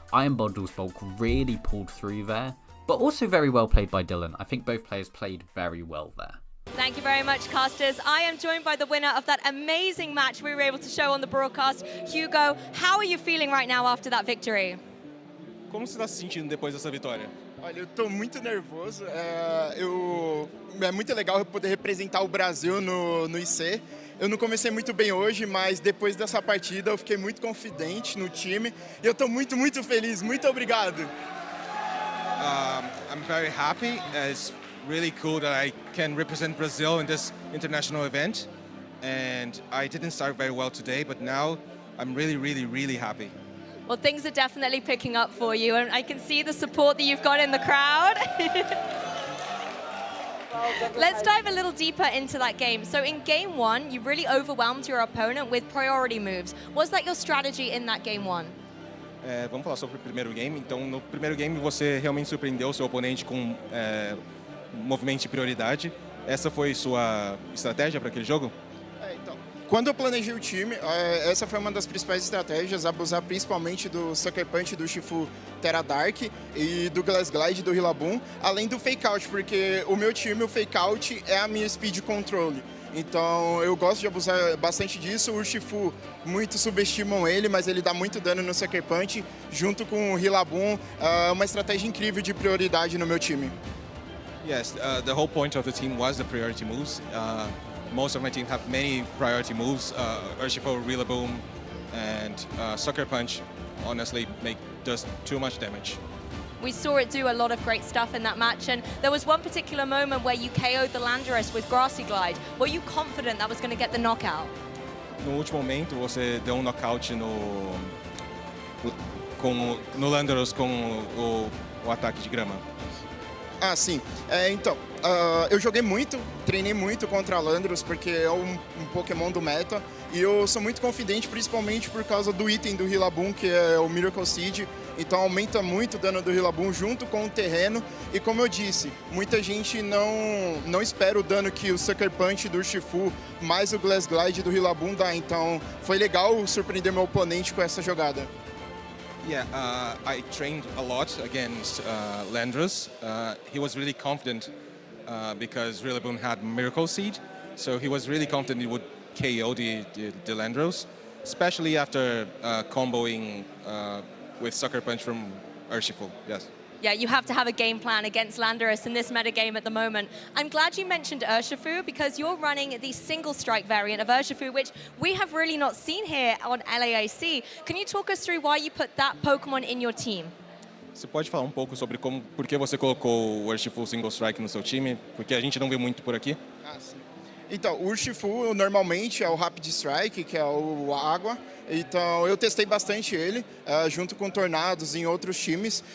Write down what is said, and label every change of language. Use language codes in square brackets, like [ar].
[en] Iron Bundle's bulk really pulled through there, but also very well played by Dylan. I think both players played very well there. Thank you very much, casters. I am joined by the winner of that amazing match we were able to show on the broadcast. Hugo, how are you feeling right now after that victory? [pt] Como você está se sentindo depois dessa vitória? Olha, eu estou muito nervoso. É muito legal poder representar o Brasil no IC. Eu não comecei muito bem hoje, mas depois dessa partida eu fiquei muito confidente no time. E eu estou muito, muito feliz. Muito obrigado. [en] I'm very happy. It's really cool that I can represent Brazil in this international event. And I didn't start very well today, but now I'm really, really, really happy. Well, things are definitely picking up for you, and I can see the support that you've got in the crowd. Let's dive a little deeper into that game. So in game one, you really overwhelmed your opponent with priority moves. Was that your strategy in that game one? [pt] Vamos falar sobre o primeiro game. Então, no primeiro game, você realmente surpreendeu o seu oponente com movimento de prioridade. Essa foi sua estratégia para aquele jogo? Então, quando eu planejei o time, essa foi uma das principais estratégias, abusar principalmente do Sucker Punch do Urshifu Terra Dark e do Glass Glide do Rillaboom, além do Fake Out, porque o meu time, o Fake Out é a minha Speed Control. Então eu gosto de abusar bastante disso. O Urshifu, muitos subestimam ele, mas ele dá muito dano no Sucker Punch, junto com o Rillaboom, uma estratégia incrível de prioridade no meu time. [en] Yes, the whole point of the team was the priority moves. Most of my team have many priority moves. Urshifu, Rillaboom, and Sucker Punch honestly does too much damage. We saw it do a lot of great stuff in that match, and there was one particular moment where you KO'd the Landorus with Grassy Glide. Were you confident that was going to get the knockout? [pt] No último momento, você deu knockout no Landorus com o ataque de grama. Ah, sim. Então, eu joguei muito, treinei muito contra a Landorus, porque é um Pokémon do meta, e eu sou muito confidente, principalmente por causa do item do Rillaboom, que é o Miracle Seed. Então aumenta muito o dano do Rillaboom junto com o terreno. E como eu disse, muita gente não espera o dano que o Sucker Punch do Urshifu mais o Glass Glide do Rillaboom dá. Então foi legal surpreender meu oponente com essa jogada. [en] Yeah, I trained a lot against Landorus. He was really confident because Rillaboom had Miracle Seed. So he was really confident he would KO the Landorus, especially after comboing with Sucker Punch from Urshifu, yes. Yeah, you have to have a game plan against Landorus in this metagame at the moment. I'm glad you mentioned Urshifu because you're running the single strike variant of Urshifu, which we have really not seen here on LAIC. Can you talk us through why you put that Pokémon in your team? [pt] Você pode falar um pouco sobre por que você colocou o Urshifu Single Strike no seu time? Porque a gente não vê muito por aqui. Ah, sim. Então, o Urshifu normalmente é o Rapid Strike, que é o água. Então, eu testei bastante ele, junto com Tornados em outros times.